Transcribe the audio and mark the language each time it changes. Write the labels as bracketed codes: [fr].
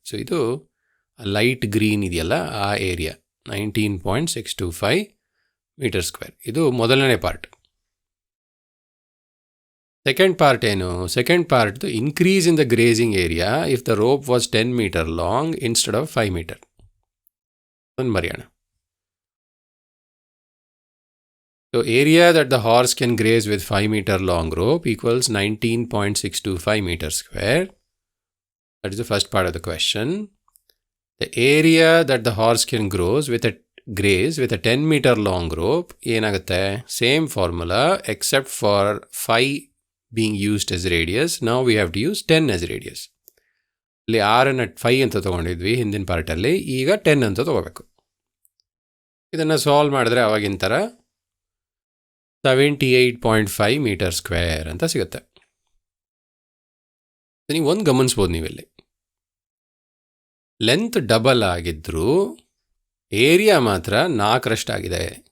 [kn] So ಇದು light green ಇದೆಯಲ್ಲ, ಆ ಏರಿಯಾ 19.625 ಮೀಟರ್ ಸ್ಕ್ವೇರ್. ಇದು ಮೊದಲನೇ ಪಾರ್ಟ್. ಸೆಕೆಂಡ್ ಪಾರ್ಟ್ ಏನು? [en] Second part increase in the grazing area if the rope was 10 metre long instead of 5 metre. [kn] ಒಂದು ಬರೆಯೋಣ. [en] So area that the horse can graze with 5 meter long rope equals 19.625 meters square. That is the first part of the question. The area that the horse can graze with a 10 meter long rope, [kn] ಏನಾಗುತ್ತೆ? [en] Same formula except for 5 being used as radius. Now we have to use 10 as radius. [kn] ಇಲ್ಲಿ 6 ಅನ್ನು 5 ಅಂತ ತೊಗೊಂಡಿದ್ವಿ ಹಿಂದಿನ ಪಾರ್ಟಲ್ಲಿ, ಈಗ 10 ಅಂತ ತೊಗೋಬೇಕು. ಇದನ್ನು solve ಮಾಡಿದ್ರೆ ಅವಾಗಿನ ಥರ 78.5 ಮೀಟರ್ ಸ್ಕ್ವೇರ್ ಅಂತ ಸಿಗುತ್ತೆ. ನೀವು ಒಂದು ಗಮನಿಸ್ಬೋದು, ನೀವಿಲ್ಲಿ ಲೆಂತ್ ಡಬಲ್ ಆಗಿದ್ದರೂ ಏರಿಯಾ ಮಾತ್ರ 4ರಷ್ಟಾಗಿದೆ.